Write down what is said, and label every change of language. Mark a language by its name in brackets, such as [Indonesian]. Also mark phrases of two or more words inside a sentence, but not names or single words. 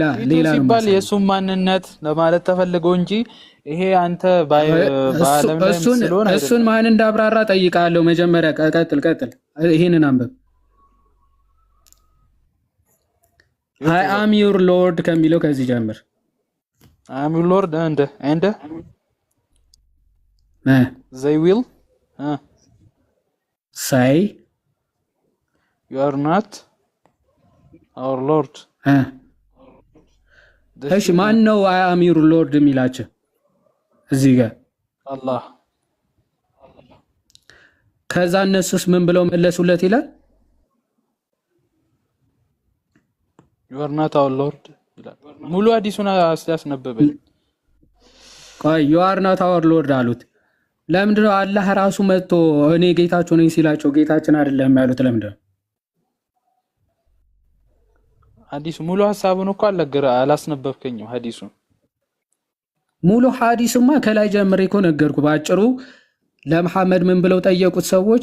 [Amharic] ሲባል የእሱን ማንነት ለማለት ተፈልገው እንጂ ይሄ አንተ በዓለም ላይ ስለሆነ እሱን ማን እንዳብራራ ጠይቃለሁ። መጀመሪያ ቀጥል። ይሄንን አንብብ። [English] I am your lord [Amharic] ከሚለው ከዚህ ጀምር። [English] I am your lord and they will say you are not our lord። [Amharic] እሺ ማን ነው [English] I am your lord [Amharic] የሚላቸው እዚህ ጋር? አላህ። ከዛ እነሱስ ምን ብለው መለሱለት ይላል? [English] you are not our lord [Amharic] ይላል። ሙሉ አዲሱን አስያስነበበኝ። ቆይ [English] you are not our lord [Amharic] አሉት። ለምንድነው አላህ ራሱ መጥቶ እኔ ጌታችሁ ነኝ ሲላቸው ጌታችን አይደለም ያሉት? ለምንድነው? ሐዲሱ ሙሉ ሐሳቡን እኮ አላስነበብከኝም። ሐዲሱን ሙሉ ሐዲስማ ከላይ ጀምሬ እኮ ነገርኩ። ባጭሩ ለመሐመድ ምን ብለው ጠየቁት ሰዎች?